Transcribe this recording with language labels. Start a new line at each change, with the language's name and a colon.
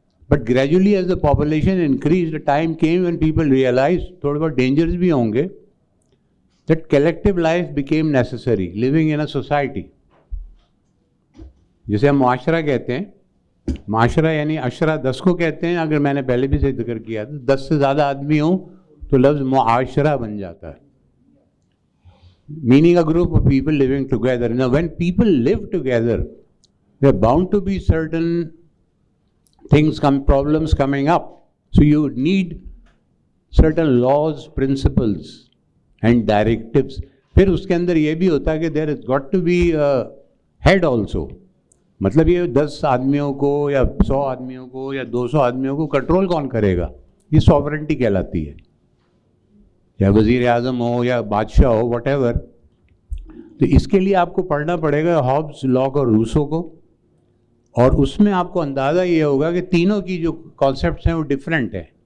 English: but gradually as the population increase, time came when people realise
Urdu: تھوڑے بہت dangers بھی ہوں گے،
English: That collective life became necessary, living in a society.
Urdu: جسے ہم معاشرہ کہتے ہیں، معاشرہ یعنی عشرہ 10 کو کہتے ہیں. اگر میں نے پہلے بھی سے ذکر کیا تھا 10 سے زیادہ آدمی ہوں تو لفظ معاشرہ بن جاتا ہے،
English: meaning a group of people living together. Now when people live together, there are bound to be certain things problems coming up. So you need certain laws, principles and directives.
Urdu: پھر اس کے اندر یہ بھی ہوتا ہے کہ
English: there has got to be a head also.
Urdu: مطلب یہ 10 آدمیوں کو یا 100 آدمیوں کو یا 200 آدمیوں کو کنٹرول کون کرے گا؟ یہ سوورنٹی کہلاتی ہے. یا وزیر اعظم ہو یا بادشاہ ہو، واٹ ایور. تو اس کے لیے آپ کو پڑھنا پڑے گا ہابز، لاک اور روسو کو، اور اس میں آپ کو اندازہ یہ ہوگا کہ تینوں کی جو کانسیپٹس ہیں وہ ڈفرینٹ ہیں.